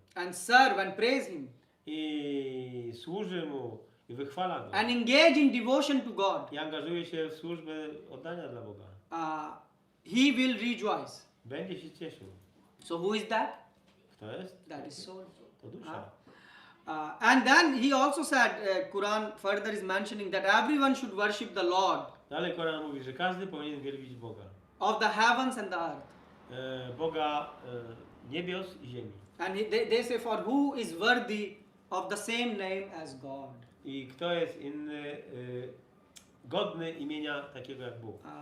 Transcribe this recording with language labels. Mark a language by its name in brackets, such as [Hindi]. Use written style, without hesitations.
[English] and serve and praise Him, [Polish] i służy Mu i wychwala Go [English] and engage in devotion to God, [Polish] i angażuje się w służbę oddania dla Boga, [English] he will rejoice. [Polish] będzie się cieszył. [English] So who is that? [Polish] Kto jest? [English] That is soul. [Polish] To dusza. [English] And then he also said, Quran further is mentioning that everyone should worship the Lord [Polish] Dalej Koran mówi, że każdy powinien wielbić Boga. [English] of the heavens and the earth. [Polish] Boga niebios i ziemi. [English] And they say, for who is worthy of the same name as God? [Polish] I kto jest inny, godny imienia takiego jak Bóg.